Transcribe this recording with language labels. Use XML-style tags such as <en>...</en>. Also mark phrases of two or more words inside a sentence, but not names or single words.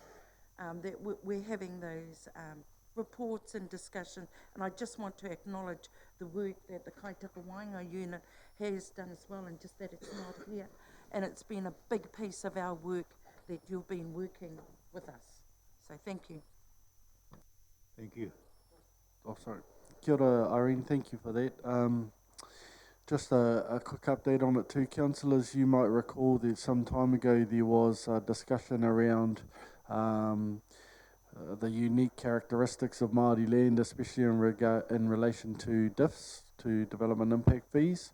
<en>That we're having those reports and discussion, and I just want to acknowledge the work that the Kaitaka Wainga unit has done as well, and just that it's not here. And it's been a big piece of our work that you've been working with us. So thank you. Thank you. Oh, sorry.</en> <mi>Kia ora,</mi> <en>Irene, thank you for that. Just a quick update on it too, councillors. You might recall that some time ago there was a discussion around the unique characteristics of Māori land, especially in relation to DIFs, to development impact fees.</en>